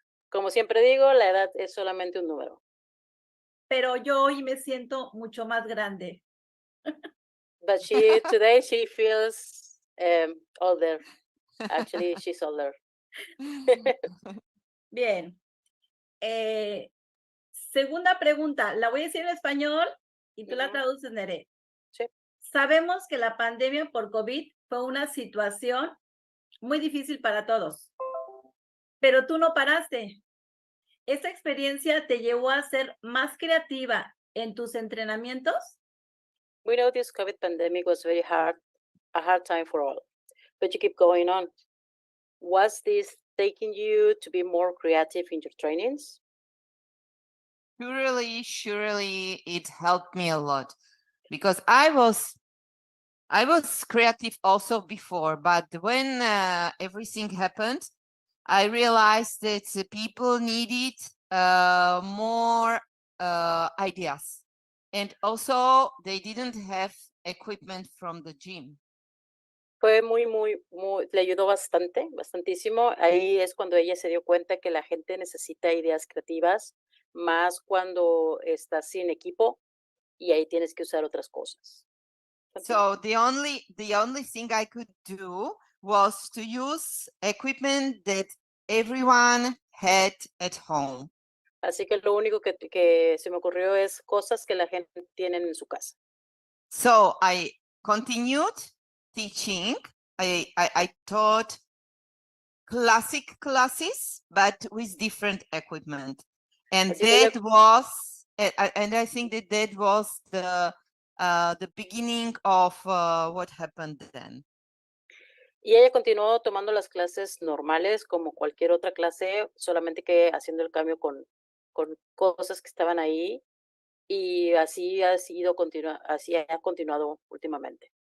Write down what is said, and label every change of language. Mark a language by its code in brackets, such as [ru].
[es] Como siempre digo, la edad es solamente un número. pero yo hoy me siento mucho más grande. [en] But today she feels older. Actually, she's older. [es] Bien. Segunda pregunta, la voy a decir en español y tú la traduces, Nere. Sí. Sabemos que la pandemia por COVID fue una situación muy difícil para todos, pero tú no paraste. ¿Esta experiencia te llevó a ser más creativa en tus entrenamientos? [en] We know this COVID pandemic was a hard time for all, but you keep going on. Was this taking you to be more creative in your trainings? Surely it helped me a lot, because I was creative also before, but when everything happened, I realized that people needed more ideas, and also they didn't have equipment from the gym. [es] Fue muy, le ayudó bastantísimo. Ahí es cuando ella se dio cuenta que la gente necesita ideas creativas, más cuando estás sin equipo y ahí tienes que usar otras cosas. [en] So the only thing I could do was to use equipment that everyone had at home. [es] Así que lo único que se me ocurrió es cosas que la gente tiene en su casa. [en] So I continued teaching. I taught classic classes, but with different equipment. And [es] Así que [en] that was, and I think that was the beginning of what happened then. [es] Y ella continuó tomando las clases normales como cualquier otra clase, solamente que haciendo el cambio con cosas que estaban ahí, y así así ha continuado últimamente.